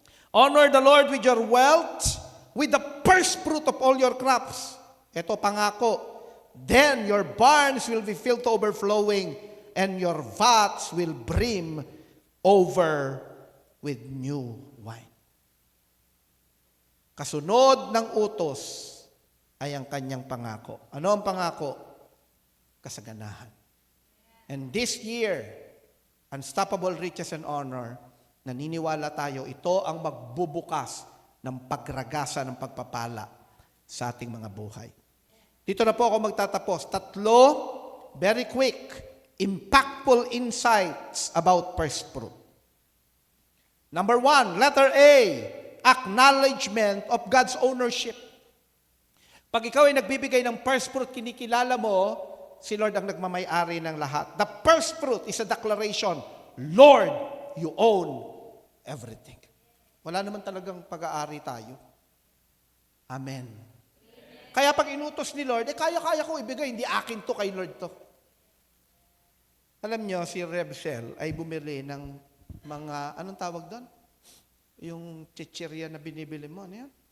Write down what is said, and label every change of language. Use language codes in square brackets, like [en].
[en] Honor the Lord with your wealth, with the first fruit of all your crops. [tl] Ito pangako. [en] Then your barns will be filled to overflowing, and your vats will brim over with new wine. [tl] Kasunod ng utos ay ang kanyang pangako. Ano ang pangako? Kasaganahan. [en] And this year, unstoppable riches and honor, [tl] naniniwala tayo, ito ang magbubukas ng pagragasa ng pagpapala sa ating mga buhay. Dito na po ako magtatapos. [en] 3, very quick, impactful insights about first fruit. Number 1, letter A, acknowledgement of God's ownership. [tl] Pag ikaw ay nagbibigay ng first fruit, kinikilala mo, si Lord ang nagmamay-ari ng lahat. [en] The first fruit is a declaration, Lord, you own everything. [tl] Wala naman talagang pag-aari tayo. Amen. Kaya pag inutos ni Lord, kaya-kaya ko ibigay, hindi akin to, kay Lord to. Alam nyo, si Rev Shell ay bumili ng mga, anong tawag doon? Yung chichirya na binibili mo, ano yan?